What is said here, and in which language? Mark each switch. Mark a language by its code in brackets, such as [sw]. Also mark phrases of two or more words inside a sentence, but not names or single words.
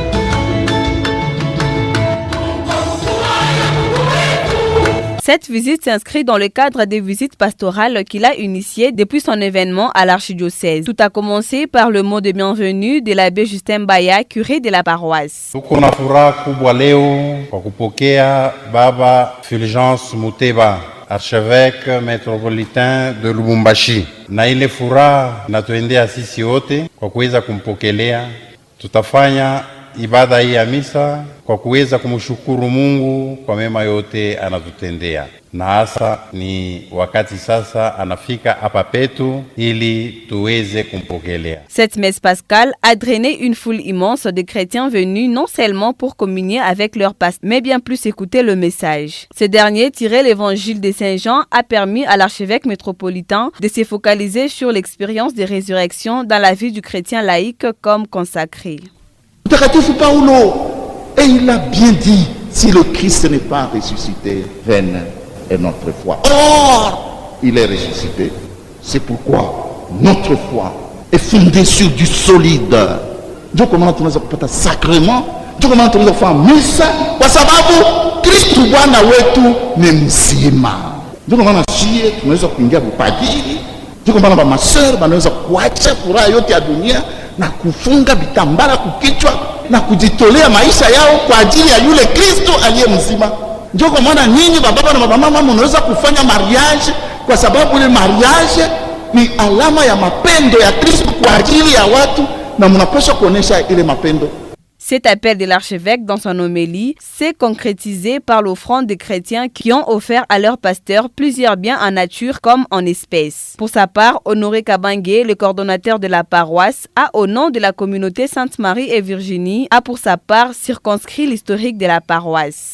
[fr] Cette visite s'inscrit dans le cadre des visites pastorales qu'il a initiées depuis son événement à l'archidiocèse. Tout a commencé par le mot de bienvenue de l'abbé Justin Baya, curé de la paroisse. [sw] Tuko na furaha kubwa leo kwa kupokea Baba Fulgence Mouteba, [fr] archevêque métropolitain de Lubumbashi. [sw] Na ile furaha natuendea sisi wote kwa kuweza kumpokelea. Tutafanya ibada hii ya misa kwa kuweza kumshukuru Mungu kwa mema yote anatutendea. Na hasa ni wakati sasa anafika hapa petu ili tuweze kumpokelea. [fr] Cette messe pascale a drainé une foule immense de chrétiens venus non seulement pour communier avec leur pasteur, mais bien plus écouter le message. Ce dernier, tiré l'évangile de Saint Jean, a permis à l'archevêque métropolitain de se focaliser sur l'expérience de résurrection dans la vie du chrétien laïque comme consacré. [sw] Mtakatifu Paulo, [fr] et il a bien dit, si le Christ n'est pas ressuscité, vaine est notre foi. Or, il est ressuscité. C'est pourquoi notre foi est fondée sur du solide. [sw] Ndio kwa maana tunaweza kupata sacrement Ndio kwa maana tunaweza kufanya misa kwa sababu Kristo Bwana wetu ni mzima. Ndio kwa maana sie tunaweza kuingia upadiri. Ndio kwa maana maseur wanaweza kuacha furaha yote ya dunia na kufunga vitambara kukichwa na kujitolea maisha yao kwa ajili ya yule Kristo aliye mzima. Ndio kwa maana nyinyi baba na mama mnaweza kufanya mariage kwa sababu ile mariage ni alama ya mapendo ya Kristo kwa ajili ya watu na mnapaswa kuonesha ile mapendo. [fr] Cet appel de l'archevêque dans son homélie s'est concrétisé par l'offrande des chrétiens qui ont offert à leur pasteur plusieurs biens en nature comme en espèces. Pour sa part, Honoré Kabangué, le coordonnateur de la paroisse, a au nom de la communauté Sainte-Marie et Virginie, a pour sa part circonscrit l'historique de la paroisse.